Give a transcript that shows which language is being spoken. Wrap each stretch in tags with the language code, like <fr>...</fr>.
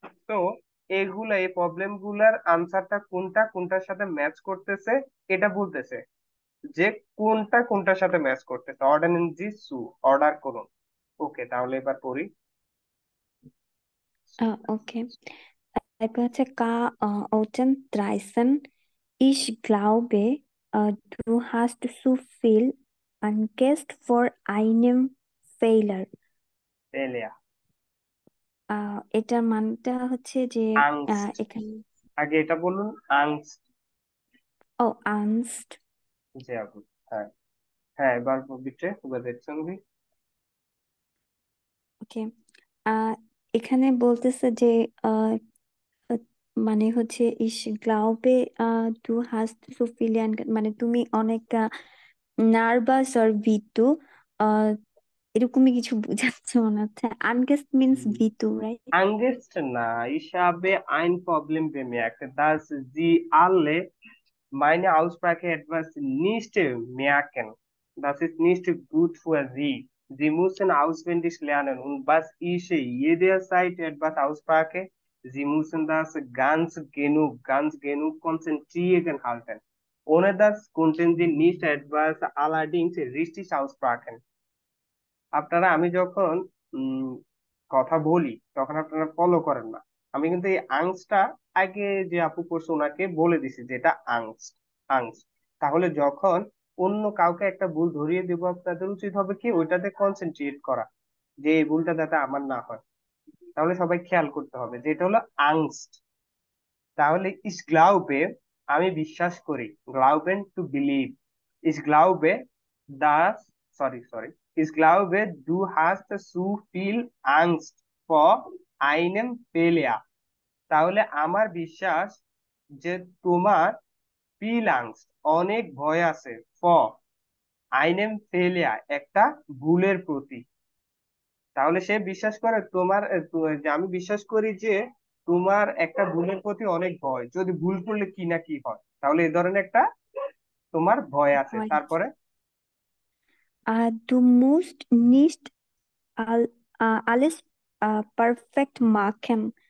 <bn>তো এগুলা, এই প্রবলেম গুলার আনসারটা কোনটা কোনটার সাথে ম্যাচ করতেছে এটা বলতেছে, যে কোনটা কোনটার সাথে ম্যাচ করতেছে। অর্ডার ইন জি সু, অর্ডার করুন। ওকে, তাহলে এবার পড়ি। ওকে, তারপর হচ্ছে Outen 13.</bn> <de>Ich glaube, du hast zu viel Angst vor einem Fehler.</de> <bn>এলিয়া, এটার মানটা হচ্ছে যে আংস্ট, এখানে আগে এটা বলুন, আংস্ট।</bn> <de>Angst.</de> <bn>জি আপু, হ্যাঁ হ্যাঁ, এবার বিটে দেখছেন কি? ওকে, এখানে বলতেছে যে আহ, আহ, মানে হচ্ছে</bn> <de>ich glaube, du hast zu viele</de> <bn>মানে তুমি অনেক নার্ভাস আর ভীতু, আহ এরকমই কিছু বোঝাচ্ছে মনে হচ্ছে। আনগেস্ট মিন্স ভীতু, right?</bn> <de>Angst na, ich habe ein Problem bemerkt, dass Sie alle meine Aussprache etwas nicht merken. Das ist nicht gut für Sie. Sie müssen auswendig lernen. Und was ich jederzeit etwas aussprache, Sie müssen das ganz genug konzentrieren halten. Ohne das konnten Sie nicht etwas allerdings richtig aussprechen.</de> <bn>আপনারা, আমি যখন উম কথা বলি তখন আপনারা follow করেন না। আমি কিন্তু এই আংসটা আগে যে আপু করছে ওনাকে বলে দিছি যে এটা আংস্ট, আংস্ট। তাহলে যখন অন্য কাউকে একটা ভুল ধরিয়ে দেবো, আপনাদের উচিত হবে কি ওইটাতে কনসেন্ট্রেট করা, যে এই ভুলটা যাতে আমার না হয়। তাহলে সবাই খেয়াল করতে হবে যে এটা হলো আংস্ট। তাহলে ইস গ্লাউবে, আমি বিশ্বাস করি, গ্লাউবেন to believe, is গ্লাউবে Das, sorry, ইস গ্লাউবে দু হাস্ট সু ফিল আংস্ট ফর আইনেম পেলিয়া। তাহলে আমার বিশ্বাস যে তোমার ফিল আংস্ট, অনেক ভয় আছে, ফর আইনেম ফেলিয়া, একটা ভুলের প্রতি। তাহলে সে বিশ্বাস করে তোমার যে আমি বিশ্বাস করি যে তোমার একটা ভুলের প্রতি অনেক ভয়, যদি ভুল করলে কি না কি হয়, তাহলে এই ধরনের একটা তোমার ভয় আছে। হয়। তারপরে</bn> <de>Du musst nicht alles perfect machen.</de>